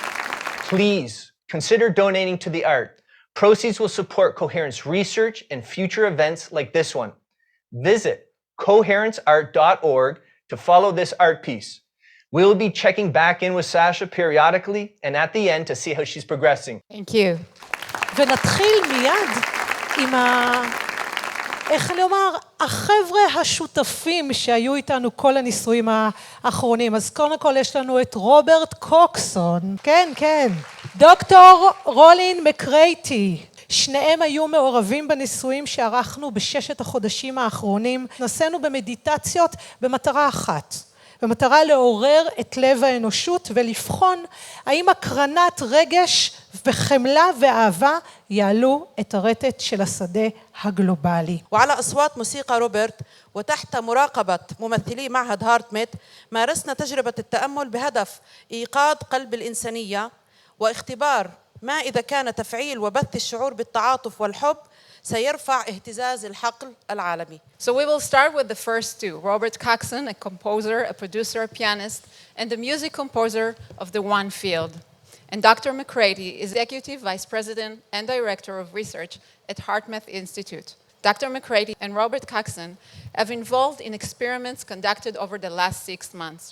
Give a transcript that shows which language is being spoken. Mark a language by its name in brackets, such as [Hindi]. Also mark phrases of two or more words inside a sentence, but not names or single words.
[English] Please consider donating to the art. Proceeds will support Coherence research and future events like this one. Visit coherenceart.org to follow this art piece. We'll be checking back in with Sasha periodically and at the end to see how she's progressing. Thank you. [Hebrew] ונתחיל מיד עם איך אני אומר, החבר'ה השותפים שהיו איתנו כל הניסויים האחרונים. אז קודם כל יש לנו את רוברט קוקסון, כן, כן. דוקטור רולין מקרייטי. שניהם היו מעורבים בניסויים שערכנו בששת החודשים האחרונים. נסענו במדיטציות במטרה אחת. במטרה לעורר את לב האנושות ולבחון האם הקרנת רגש וחמלה ואהבה יעלו את הרטט של השדה הגלובלי. [Arabic] وعلى أصوات موسيقى روبرت وتحت مراقبة ممثلي معهد هارتميت مارسنا تجربة التأمل بهدف إيقاظ قلب الإنسانية واختبار ما إذا كان تفعيل وبث الشعور بالتعاطف والحب سيرفع اهتزاز الحقل العالمي. [English] So we will start with the first two, Robert Coxon, a composer, a producer, a pianist, and the music composer of the One Field. And Dr. McCraty is Executive Vice President and Director of Research at HeartMath Institute. Dr. McCraty and Robert Coxon have involved in experiments conducted over the last 6 months.